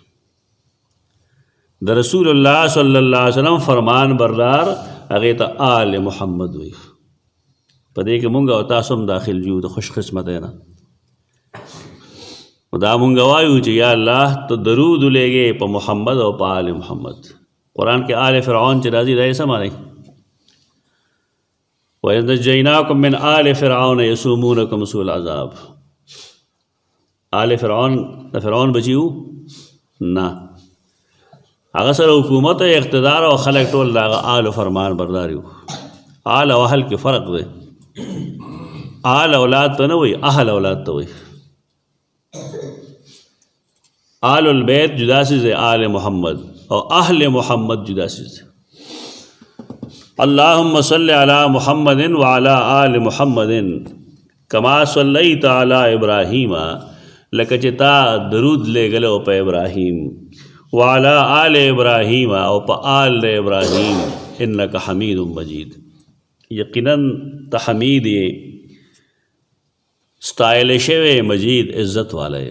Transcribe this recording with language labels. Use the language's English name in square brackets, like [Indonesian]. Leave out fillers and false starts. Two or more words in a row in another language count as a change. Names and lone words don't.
[Pashto] د رسول الله [Arabic] صلی الله علیه وسلم [Pashto] فرمان بردار هغې ته آل محمد وایي. په دې کې مونږ او تاسو هم داخل یو د خوش قسمتی نه. دا مونږ وایو چې یا الله ته درود لېږې په محمد او په آل محمد. قرآن کې آل فرعون چې راځي دا یې څه معنی؟ [Arabic] وَإِذْ نَجَّيْنَاكُمْ مِنْ آلِ فِرْعَوْنَ يَسُومُونَكُمْ سُوءَ الْعَذَابِ. [Pashto] آل فرعون د فرعون بچي وو؟ نه، هغه سره حکومت او اقتدار او خلک ټول د هغه آل فرمان بردار وو. آل او اهل کې فرق دی. آل اولاد ته نه وایي، اهل اولاد ته وایي. [Urdu] آل البیت جدا چیز ہے، آل محمد اور اہل محمد جدا چیز ہے. [Arabic] اللہم صلی علی محمد وعلی آل محمد کما صلیت علی ابراہیم، [Pashto] لکه چې تا درود لېږلی په ابراهیم، [Arabic] وعلی آل ابراهیم [Pashto] او په آل د ابراهیم، [Arabic] انک حمید مجید. [Pashto] یقیناً ته حمید یې، ستایلی شوی، مجید عزت والا یې.